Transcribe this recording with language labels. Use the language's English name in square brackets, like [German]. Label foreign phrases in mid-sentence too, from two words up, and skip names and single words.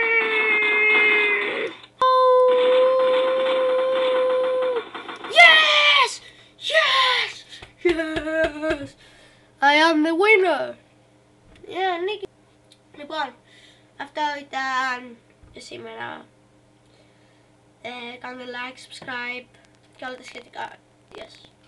[English] Yes! I am the winner! Yeah, Nick. [Greek] Λοιπόν, αυτό ήταν για σήμερα. Κάντε [English] like, subscribe [Greek] και όλα τα σχετικά. [English] Yes.